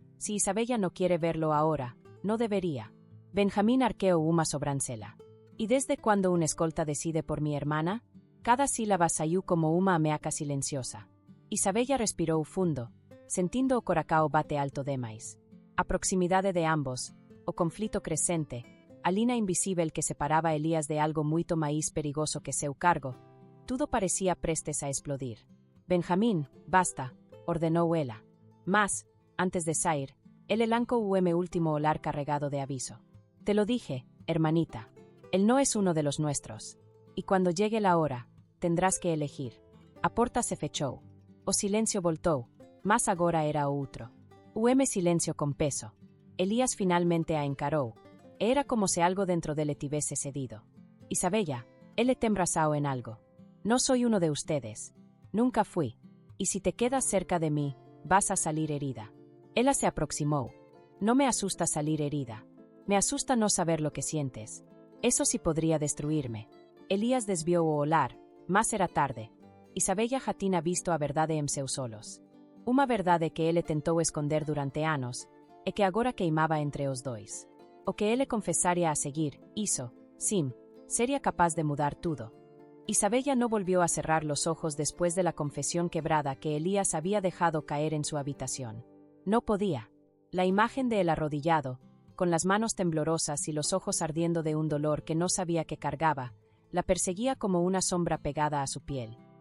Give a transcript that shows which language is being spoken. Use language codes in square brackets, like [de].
[es] «Si Isabella no quiere verlo ahora, no debería». [pt] Benjamín arqueó uma sobrancelha. [es] «¿Y desde cuándo una escolta decide por mi hermana?» [pt] Cada sílaba saiu como uma ameaça silenciosa. Isabella respirou fundo, sentindo o coração bate alto demais. A proximidade de ambos, o conflito crescente, a linha invisível que separava Elías de algo muito mais perigoso que seu cargo, tudo parecia prestes a explodir. «Benjamín, basta», ordenou ela. Mas, antes de sair, ele lancou o último olhar carregado de aviso. [es] «Te lo dije, hermanita. Él no es uno de los nuestros. Y cuando llegue la hora, tendrás que elegir». [pt] A porta se fechou. O silencio voltou, mas agora era outro. O silencio com peso. Elías finalmente a encarou. Era como se algo dentro dele tivesse cedido. «Isabella, ele tem razão en algo. [es] No soy uno de ustedes. Nunca fui. Y si te quedas cerca de mí, vas a salir herida». Ella se aproximó. «No me asusta salir herida. Me asusta no saber lo que sientes. Eso sí podría destruirme». [pt] Elías desvió o olhar, mas era tarde. Isabella já tinha visto a verdade em seus olhos. Uma verdade que ele tentou esconder durante anos, e que agora queimava entre os dois. O que ele confessaria a seguir, isso, sim, seria capaz de mudar tudo. [es] Isabella no volvió a cerrar los ojos después de la confesión quebrada que Elías había dejado caer en su habitación. No podía. La imagen de él arrodillado, con las manos temblorosas y los ojos ardiendo de un dolor que no sabía que cargaba, la perseguía como una sombra pegada a su piel.